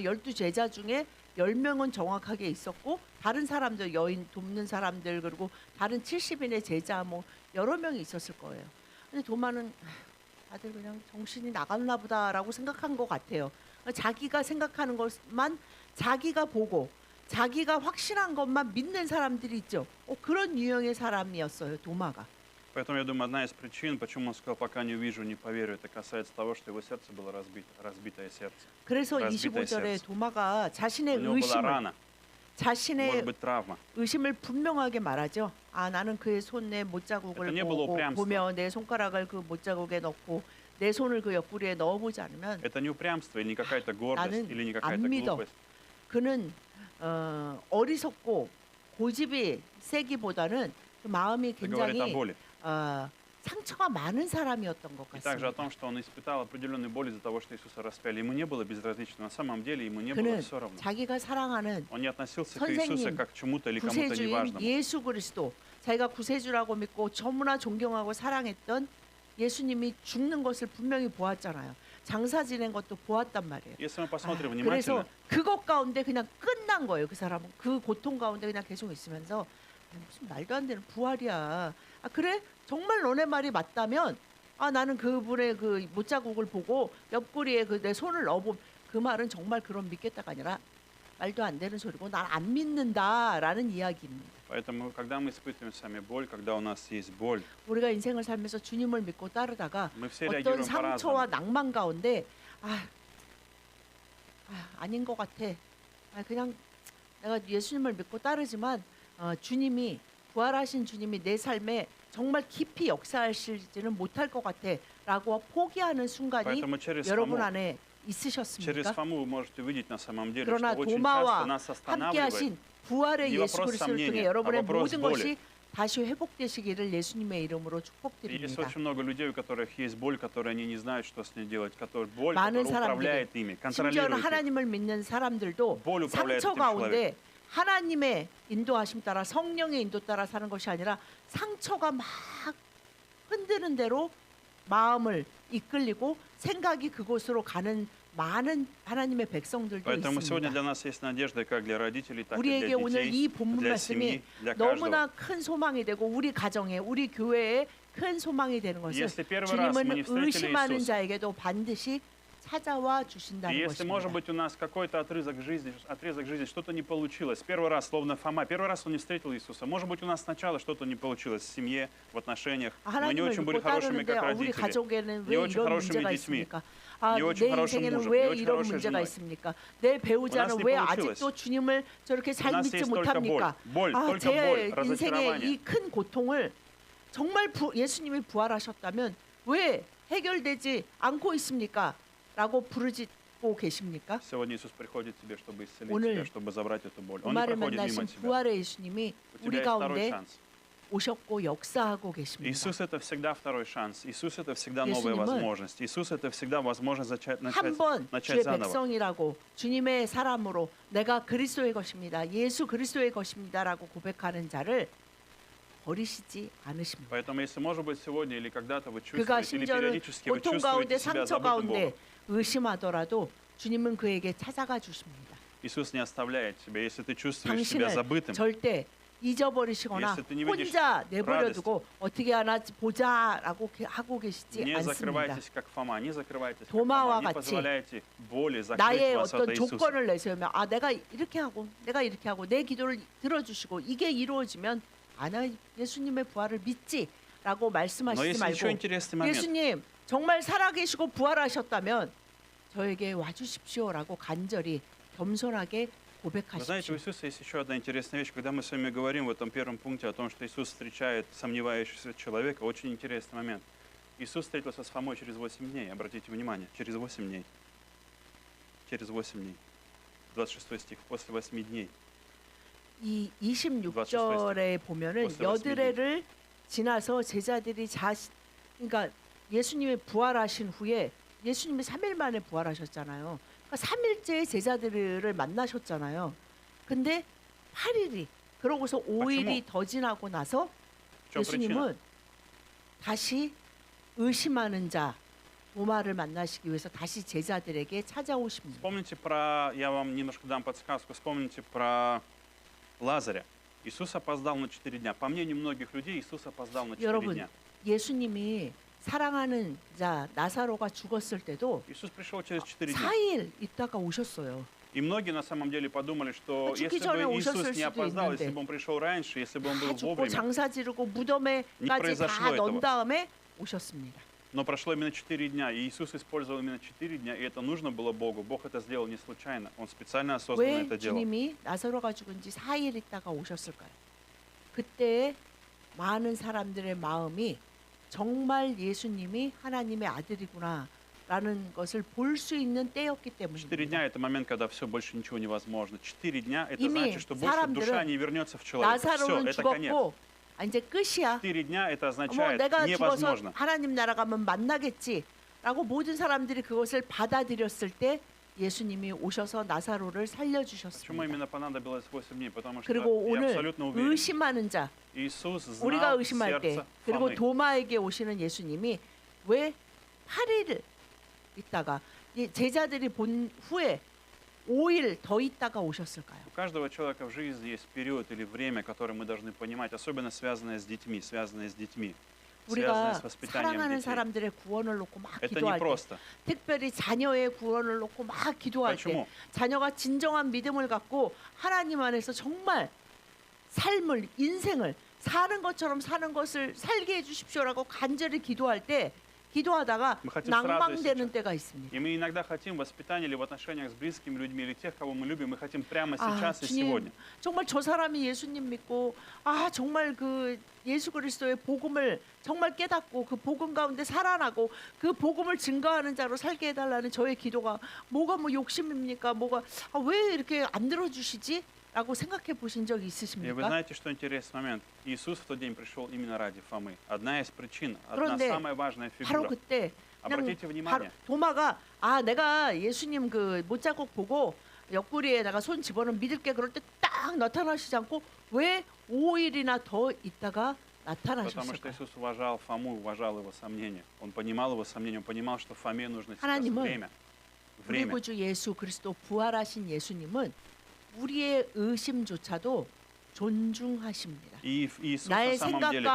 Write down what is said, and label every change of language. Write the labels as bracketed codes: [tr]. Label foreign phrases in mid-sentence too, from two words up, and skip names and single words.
[ko] 12제자 중에 10명은 정확하게 있었고 다른 사람들 여인 돕는 사람들 그리고 다른 70인의 제자 뭐 여러 명이 있었을 거예요. 근데 도마는 다들 그냥 정신이 나갔나 보다라고 생각한 것 같아요. 자기가 생각하는 것만 자기가 보고 자기가 확신한 것만 믿는 사람들이 있죠. 그런 유형의 사람이었어요, 도마가. [ru] Поэтому, я думаю, одна из причин, почему он сказал: пока не увижу, не поверю, это касается того, что его сердце было разбитое сердце. [ko] 그래서 [ru] разбитое [ko] 25절에 [ru] сердце. [ko] 도마가 자신의 [ru] У него была [ko] 의심을 [ru] рана, может [ko] 자신의 [ru] быть, травма. [ko] 의심을 분명하게 말하죠. 나는 그의 손에 못자국을 [ru] Это не было упрямство. [ko] 보며 내 손가락을 그 못자국에 넣고 내 손을 그 옆구리에 넣어보지 않으면 [ru] Это не упрямство или не какая-то гордость, [ko] 나는 [ru] или не [ko] 안 [ru] какая-то [ko] 믿어. [ru] глупость. [ko] 그는 어리석고 고집이 세기보다는 그 마음이 [ru] Это говорит о [ko] 굉장히 [ru] боли. [ko] 상처가 많은 사람이었던 것 [ru] И также о [ko] 같습니다. [ru] том, что он испытал определенную боль из-за того, что Иисуса распяли. Ему не было безразлично. На самом деле ему не было [ko] 그는 [ru] все равно. [ko] 자기가 사랑하는 [ru] Он не относился к Иисусу [ko] 선생님, [ru] как к чему-то или кому-то [ko] 구세주인 [ru] неважному. [ko] 예수 그리스도 자기가 구세주라고 믿고 너무나 존경하고 사랑했던 예수님이 죽는 것을 분명히 보았잖아요. 장사 지낸 것도 보았단 말이에요. [ru] Если мы посмотрим [ko] 그래서 [ru] внимательно, [ko] 그것 가운데 그냥 끝난 거예요. 그 사람은 그 고통 가운데 그냥 계속 있으면서 무슨 말도 안 되는 부활이야. 그래? 정말 너네 말이 맞다면 나는 그분의 그 못자국을 보고 옆구리에 내 손을 넣어본 그 말은 정말 그런 믿겠다가 아니라 말도 안 되는 소리고 난 안 믿는다라는 이야기입니다. [ru] поэтому, когда мы испытываем сами боль, когда у нас есть боль, [ko] 우리가 인생을 살면서 주님을 믿고 따르다가 [ru] мы все [ko] 어떤 [ru] реагируем [ko] 상처와 [ru] по-разному. [ko] 낭만 가운데 아닌 것 같아. 그냥 내가 예수님을 믿고 따르지만 주님이 부활하신 주님이 내 삶에 정말 깊이 역사하실지는 못할 것 같아라고 포기하는 순간이 [ru] Поэтому через [ko] 여러분 [ru] Фому, [ko] 안에 [ru] через [ko] 있으셨습니까? [ru] Фому вы можете увидеть на самом деле, [ko] 그러나 [ru] что очень часто [ko] 도마와 [ru] нас [ko] 함께 [ru] останавливает [ko] 하신 부활의 이 예수 [ru] вопрос [ko] 그리스도를 통해 [ru] сомнения, [ko] 여러분의 [ru] вопрос [ko] 모든 [ru] боли. [ko] 것이 다시 회복되시기를 예수님의 이름으로 [ru] И есть [ko] 축복드립니다. [ru] очень много людей, у которых есть боль, которые они не знают, что с ней делать, боль, [ko] 많은 [ru] которая [ko] 사람들이 [ru] управляет ими, [ko] 심지어는 [ru] контролирует их. [ko] 하나님을 믿는 사람들도 [ru] боль управляет [ko] 상처 [ru] этим [ko] 가운데 [ru] человеком. [ko] 하나님의 인도하심 따라 성령의 인도 따라 사는 것이 아니라 상처가 막 흔드는 대로 마음을 이끌리고 생각이 그곳으로 가는 많은 하나님의 백성들도 [ru] Поэтому сегодня [ko] 있습니다. [ru] для нас есть надежда как для родителей, так и [ko] 우리에게 [ru] для [ko] 오늘 [ru] детей, [ko] 이 본문 [ru] для [ko] 말씀이 [ru] семьи, для каждого. [ko] 너무나 큰 소망이 되고 우리 가정에 우리 교회에 큰 소망이 되는 것은 [ru] Если первый раз мы не [ko] 주님은 [ru] встретили [ko] 의심하는 [ru] Иисуса, [ko] 자에게도 반드시 찾아와 [ru] и [ko] 주신다는 [ru] если, может [ko] 것입니다. [ru] быть, у нас какой-то отрезок жизни, что-то не получилось, первый раз, словно Фома, первый раз он не встретил Иисуса, может быть, у нас сначала что-то не получилось в семье, в отношениях, мы не [ko] 하나님을 [ru] очень были [ko] 믿고 [ru] хорошими [ko] 따르는데 [ru] как [ko] 우리 [ru] родители, [ko] 가족에는 [ru] не [ko] 왜 [ru] очень [ko] 이런 [ru] хорошими [ko] 문제가 [ru] детьми, [ko] 있습니까? [ru] не очень [ko] 내 [ru] хорошим [ko] 인생에는 [ru] мужем, [ko] 왜 [ru] не очень [ko] 이런 [ru] хорошей [ko] 문제가 [ru] женой. [ko] 있습니까? 내 배우자는 [ru] не [ko] 왜 [ru] получилось. [ko] 아직도 주님을 저렇게 [ru] У [ko] 잘 [ru] нас [ko] 믿지 [ru] есть только [ko] 못합니까? [ru] боль, только [ko] 제 [ru] боль, [ko] 인생의 [ru] разочарование. [ko] 이 큰 고통을 정말 예수님이 부활하셨다면 왜 해결되지 않고 있습니까? 라고 부르짖고 계십니까? [ru] Сегодня Иисус приходит к тебе, чтобы исцелить [ko] 오늘 [ru] тебя, чтобы забрать эту боль. Он не [ko] 부활을 [ru] проходит [ko] 만나신 [ru] мимо тебя. [ko] 부활의 예수님이 [ru] У [ko] 우리 [ru] тебя есть второй [ko] 가운데 [ru] шанс. [ko] 오셨고 역사하고 계십니다. [ru] Иисус это всегда второй шанс. Иисус это всегда новая [ko] 예수님은 [ru] возможность. Иисус это всегда возможность [ko] 한 번 [ru] начать [ko] 주의 [ru] заново. [ko] 백성이라고 주님의 사람으로 내가 그리스도의 것입니다. 예수 그리스도의 것입니다라고 고백하는 자를 버리시지 않으십니다. [ru] Поэтому, если, может быть, сегодня или когда-то вы [ko] 그가 [ru] чувствуете, или [ko] 심지어는 [ru] периодически вы [ko] 고통 가운데 [ru] чувствуете себя [ko] 상처 [ru] забытым [ko] 가운데 [ru] Богом, [ko] 의심하더라도 주님은 그에게 찾아가 주십니다. [ru] Иисус не оставляет тебя. Если ты чувствуешь себя [ko] 당신을 [ru] забытым, [ko] 절대 잊어버리시거나 [ru] Если ты не видишь [ko] 혼자 내버려두고 어떻게 하나 보자라고 하고 계시지 [ru] не [ko] 않습니다. [ru] закрывайтесь, как Фома, не закрывайтесь, как [ko] 도마와 [ru] Фома, не [ko] 같이 [ru] позволяйте боли закрыть [ko] 나의 [ru] вас от [ko] 어떤 [ru] Иисуса. [ko] 조건을 내세우며 아 내가 이렇게 하고 내가 이렇게 하고 내 기도를 들어주시고 이게 이루어지면 아 나 예수님의 부활을 믿지라고 [ru] Но [ko] 말씀하시지 [ru] есть еще [ko] 말고 [ru] интересный момент. [ko] 예수님 정말 살아계시고 부활하셨다면 저에게 와주십시오라고 간절히 겸손하게 [ru] Вы знаете, [ko] 고백하십시오. [ru] у Иисуса есть еще одна интересная вещь. Когда мы с вами говорим в этом первом пункте о том, что Иисус встречает сомневающегося человека, очень интересный момент. Иисус встретился с Фомой через 8 дней. Обратите внимание, через 8 дней. Через 8 дней. 26 стих. После 8 дней. [ko] 이 26절에 보면은 벌써 여드레를 지나서 제자들이 그러니까 예수님이 부활하신 후에 예수님이 3일 만에 부활하셨잖아요. 그러니까 3일째 제자들을 만나셨잖아요. 근데 8일이 그러고서 5일이 더 지나고 나서 [ru] В чем причина? [ko] 예수님은 다시 의심하는 자 도마를 만나시기 위해서 다시 제자들에게 찾아오십니다. [ru] Вспомните про, я вам немножко дам подсказку, вспомните про Лазаря. Иисус опоздал на 4 дня. По мнению многих людей, Иисус опоздал на 4 [ko] 여러분, [ru] дня. [ko] 예수님이 사랑하는 자 나사로가 죽었을 때도 [ru] Иисус пришел через 4 дня. [ko] 4일 있다가 오셨어요. [ru] И многие на самом деле подумали, что [ko] 죽기 [ru] если [ko] 전에 [ru] бы [ko] 오셨을 [ru] Иисус не [ko] 수도 [ru] опоздал, [ko] 있는데. [ru] если бы Он пришел раньше, если бы Он был [ko] 다 죽고 [ru] вовремя, [ko] 장사 지르고 [ru] Не [ko] 무덤에까지 [ru] произошло [ko] 다 넣은 [ru] этого. [ko] 다음에 오셨습니다. [ru] но прошло именно 4 дня, и Иисус использовал именно 4 дня, и это нужно было Богу. Бог это сделал не случайно, Он специально осознанно [ko] 왜 [ru] это делал. [ko] 주님이 나사로가 죽은 지 4일 있다가 오셨을까요? 그때 많은 사람들의 마음이 정말 예수님이 하나님의 아들이구나라는 것을 볼 수 있는 때였기 4 때문입니다. [ru] дня – это момент, когда все, больше ничего невозможно. 4 дня – это [ko] 이미 [ru] значит, что больше [ko] 사람들은 [ru] душа не вернется в человека. Все, [ko] 나사로는 [ru] это конец. [ko] 죽었고 아, 이제 끝이야. [ru] 4 дня – это [ko] 뭐 [ru] означает [ko] 내가 죽어서 [ru] невозможно. [ko] 하나님 나라 가면 만나겠지라고 모든 사람들이 그것을 받아들였을 때 예수님이 오셔서 나사로를 [ru] Почему [ko] 살려주셨습니다. [ru] именно понадобилось 8 дней? Потому что [ko] 그리고 [ru] я [ko] 오늘 [ru] абсолютно уверен, [ko] 의심하는 자 [ru] Иисус [ko] 우리가 [ru] знал [ko] 의심할 때 [ru] сердце [ko] 그리고 [ru] Фомы. [ko] 도마에게 오시는 예수님이 왜 8일 있다가 이 제자들이 본 후에 5일 더 있다가 오셨을까요? [ru] У каждого человека в жизни есть период или время, которое мы должны понимать, особенно связанное с детьми, связанное с детьми, связанное [ko] 우리가 [ru] с воспитанием [ko] 사랑하는 [ru] детей. [ko] 사람들의 구원을 놓고 막 [ru] Это [ko] 기도할 때 [ru] непросто. [ko] 특별히 자녀의 구원을 놓고 막 기도할 때 [ru] Почему? [ko] 자녀가 진정한 믿음을 갖고 하나님 안에서 정말 삶을 인생을 사는 것처럼 사는 것을 살게 해주십시오라고 간절히 기도할 때 기도하다가 [ru] Мы хотим сразу [ko] 낭망되는 [ru] сейчас. [ko] 때가 있습니다. [ru] И мы иногда хотим воспитания или в отношениях с близкими людьми, или тех, кого мы любим, мы хотим прямо [ko] 아, [ru] сейчас и [ko] 주님, [ru] сегодня. [ko] 정말 저 사람이 예수님 믿고 아 정말 그 예수 그리스도의 복음을 정말 깨닫고 그 복음 가운데 살아나고 그 복음을 증거하는 자로 살게 해달라는 저의 기도가 뭐가 뭐 욕심입니까? 뭐가 아, 왜 이렇게 안 들어주시지? 라고 생각해 보신 적 [ru] И вы [ko] 있으십니까? [ru] знаете, что интересный момент? Иисус в тот день пришел именно ради Фомы. Одна из причин, одна [ko] 그런데 [ru] самая важная [ko] 바로 [ru] фигура. [ko] 그때 그냥 [ru] Обратите [ko] 바로 [ru] внимание, [ko] 도마가 아 내가 예수님 그 못자국 보고 옆구리에다가 손 집어넣으면 믿을게 그럴 때 딱 나타나시지 않고 왜 5일이나 더 있다가 [ru] потому что [ko] 나타나셨을까요? [ru] Иисус уважал Фому, уважал его сомнения. Он понимал его сомнения, он понимал, что Фоме нужно сейчас [ko] 하나님은 [ru] время. [ko] 우리 [ru] Время. [ko] 구주 예수 그리스도 부활하신 예수님은 우리의 의심조차도 존중하십니다. [ru] И Иисус [ko] 나의 [ru] на самом деле